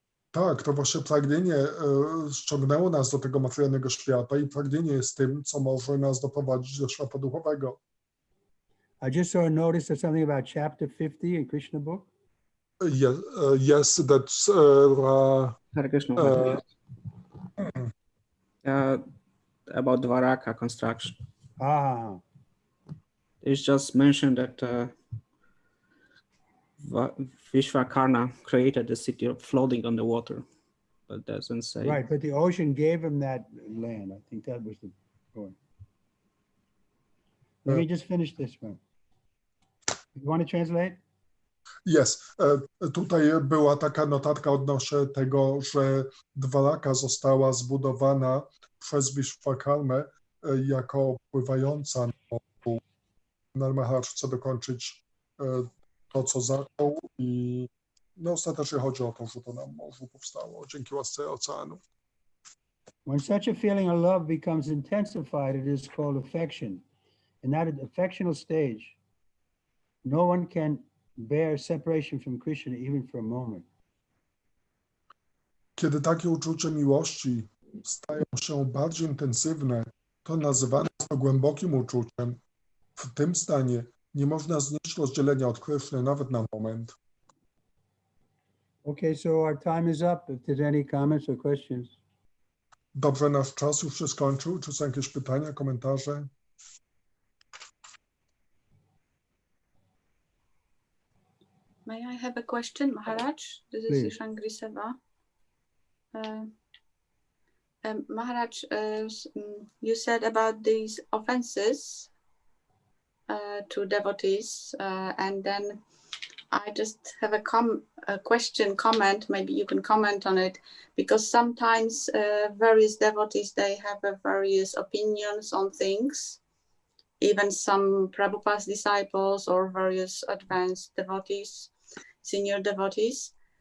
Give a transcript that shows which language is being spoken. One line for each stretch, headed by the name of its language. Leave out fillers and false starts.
Polish: Tak, to właśnie pragnienie ściągnęło nas do tego materialnego świata i pragnienie jest tym, co może nas doprowadzić do świata duchowego.
English: I just saw a notice of something about chapter 50 in Krishna book. Yes, that's Hare Krishna. About Dwaraka construction. It's just mentioned that Vishwakarna created the city floating on the water, but doesn't say. Right, but the ocean gave him that land. I think that was the point. Let me just finish this one. You want to translate? Yes.
Polish: Tutaj była taka notatka odnośnie tego, że Dwaraka została zbudowana przez Vishwakarmę jako pływająca na morzu. Maharaj chce dokończyć to, co zaczął i no, ostatecznie chodzi o to, że to na morzu powstało dzięki łasce oceanu.
English: When such a feeling of love becomes intensified, it is called affection. In that affectional stage, no one can bear separation from Krishna even for a moment.
Polish: Kiedy takie uczucie miłości stają się bardziej intensywne, to nazywane jest to głębokim uczuciem. W tym stanie nie można znieść rozdzielenia od Krishny nawet na moment.
English: Okay, so our time is up. If there's any comments or questions.
Polish: Dobrze, nasz czas już się skończył. Czy są jakieś pytania, komentarze?
English: May I have a question, Maharaj? This Please. is Shangri Seva. Maharaj, you said about these offenses to devotees, and then I just have a question, comment, maybe you can comment on it, because sometimes various devotees, they have various opinions on things, even some Prabhupada's disciples or various advanced devotees, senior devotees.